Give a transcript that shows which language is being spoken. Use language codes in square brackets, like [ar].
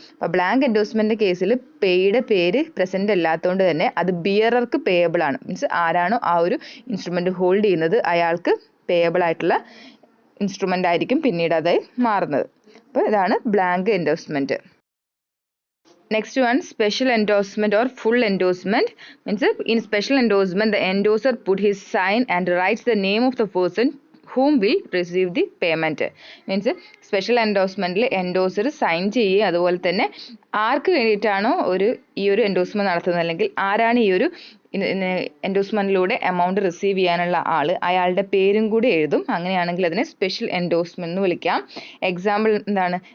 [ml] അപ്പോൾ blank endorsement കേസിൽ പേയുടെ പേര് പ്രസൻറ്റ് അല്ലാത്തതുകൊണ്ട് തന്നെ അത് ബിയറർക്ക് പേയബിൾ ആണ്. മീൻസ് ആരാണോ ആ ഒരു ഇൻസ്ട്രുമെൻറ്റ് ഹോൾഡ് ചെയ്യുന്നത് അയാൾക്ക് പേയബിൾ ആയിട്ടുള്ള ഇൻസ്ട്രുമെൻ്റ് ആയിരിക്കും പിന്നീട് അത് മാറുന്നത്. അപ്പോൾ ഇതാണ് blank endorsement. [en] Next one, special endorsement or full endorsement. Means in special endorsement the endorser put his sign and writes the name of the person whom will receive the payment. [ml] Means special എൻഡോഴ്സ്മെൻറ്റിൽ endorser sign ചെയ്യുകയും അതുപോലെ തന്നെ ആർക്ക് വേണ്ടിയിട്ടാണോ ഈ ഒരു endorsement നടത്തുന്നത് അല്ലെങ്കിൽ ആരാണ് ഈ ഒരു എൻഡോഴ്സ്മെൻറ്റിലൂടെ എമൗണ്ട് റിസീവ് ചെയ്യാനുള്ള ആൾ, അയാളുടെ പേരും കൂടി എഴുതും. അങ്ങനെയാണെങ്കിൽ അതിനെ സ്പെഷ്യൽ എൻഡോഴ്സ്മെൻറ്റ് എന്ന് വിളിക്കാം. എക്സാമ്പിൾ എന്താണ്?